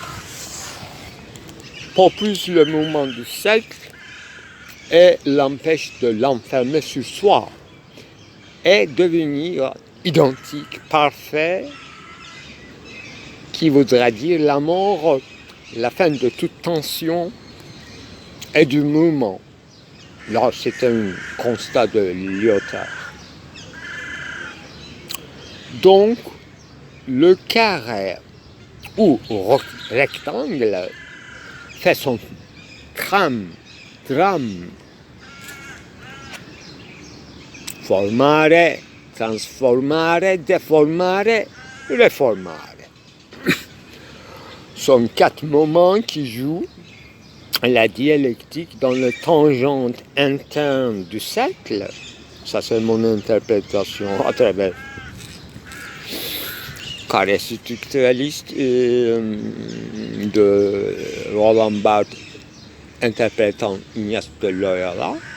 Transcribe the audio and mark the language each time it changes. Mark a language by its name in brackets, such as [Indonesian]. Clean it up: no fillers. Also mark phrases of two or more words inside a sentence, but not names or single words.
[French] propulse le mouvement du cercle et l'empêche de l'enfermer sur soi et devenir identique, parfait, qui voudra dire la mort, la fin de toute tension et du mouvement. Là, c'est un constat de Lyotard. Donc, le carré ou rectangle fait son drame, [Latin] formare, transformare, deformare, reformare. [French] Sont 4 moments qui jouent la dialectique dans le tangente interne du cercle. Ça, c'est mon interprétation à travers carré structuraliste de Roland Barthes interprétant Ignace de Loyola.